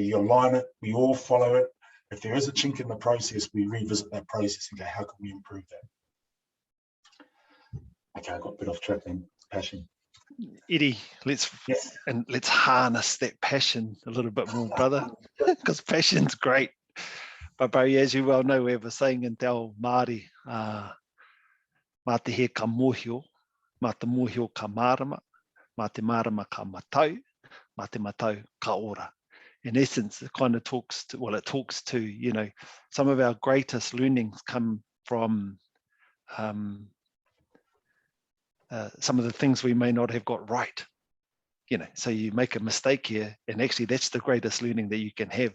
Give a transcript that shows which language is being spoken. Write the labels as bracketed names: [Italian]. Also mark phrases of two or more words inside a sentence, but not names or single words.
[English] You align it, we all follow it. If there is a chink in the process, we revisit that process and go, how can we improve that? Okay, I got a bit off track then, passion. Eddie, let's harness that passion a little bit more, brother, because passion's great. But Barry, as you well know, we have a saying in [Māori] te ao Māori, mā te he ka mōhio, mā te mōhio ka mārama, mā te mārama ka matau, mā te matau ka ora. [English] In essence, it kind of talks to, well, it talks to, you know, some of our greatest learnings come from some of the things we may not have got right, you know, so you make a mistake here and actually that's the greatest learning that you can have.